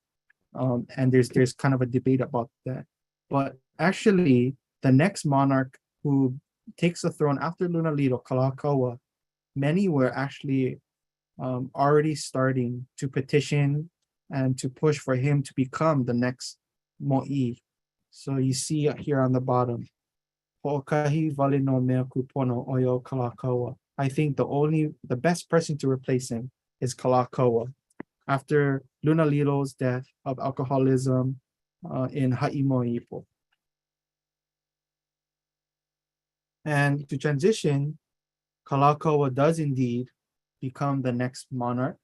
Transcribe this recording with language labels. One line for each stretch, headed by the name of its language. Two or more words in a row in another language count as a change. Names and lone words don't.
English: And there's kind of a debate about that. But actually, the next monarch who takes the throne after Lunalilo, Kalakaua, many were actually already starting to petition and to push for him to become the next mo'i. So you see here on the bottom,
Hawaiian: Ho'okahi wale no mea kupono oyo Kalakaua.
English: I think the best person to replace him is Kalakaua. After Lunalilo's death of alcoholism in Ha'imoipo. And to transition, Kalakaua does indeed become the next monarch.